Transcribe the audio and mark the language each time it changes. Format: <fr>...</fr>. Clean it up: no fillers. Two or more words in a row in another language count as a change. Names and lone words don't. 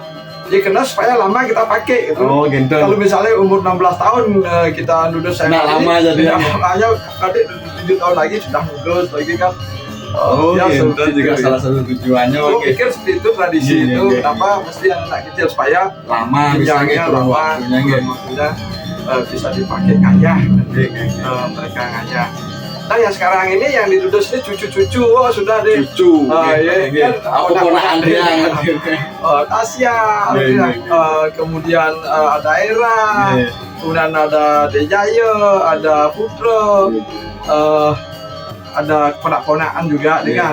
<id>Ya karena supaya lama kita pakai gitu. Kalau misalnya umur 16 tahun kita nudus saya lama jadi hanya nanti 7 tahun lagi sudah nudus lagi kan. Itu juga salah satu tujuannya. Pikir seperti itu tradisi itu kenapa mesti anak kecil supaya lama jenjangnya lama waktunya. bisa dipakai ngayah,</id> <ban>Nggih, nggih.</ban> <id>mereka ngayah. Nah yang sekarang ini yang ditulis ini cucu-cucu, oh sudah deh. Cucu. Iya, Nggih. kan, Aku ponakan yang. Tasya, Nggih, kemudian ada Era, Nggih. kemudian ada Dejaya, ada Putra, ada ponak-ponakan juga dengan</id>